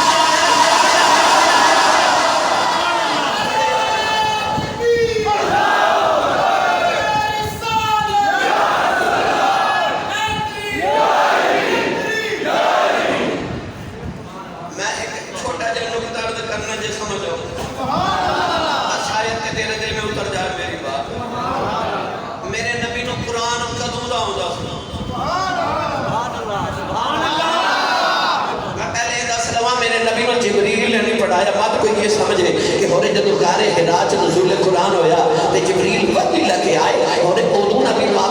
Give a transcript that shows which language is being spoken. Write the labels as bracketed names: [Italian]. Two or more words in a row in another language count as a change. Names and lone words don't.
[Punjabi] میں ایک چھوٹا جا نکتہ عرض کرنا جے سمجھو [Urdu] شاید کہ تیرے دل میں اتر جائے میری بات [Punjabi] میرے نبی نو قرآن کدوں دا ہوندا سنا میں پہلے یہ دس لواں میرے نبی نو جبریل نے نہیں پڑھایا مت کوئی یہ سمجھے کہ ہونے جدوں غار حرا چ نزول قرآن ہویا تے جبریل وحی لے کے آئے ہونے ادوں نبی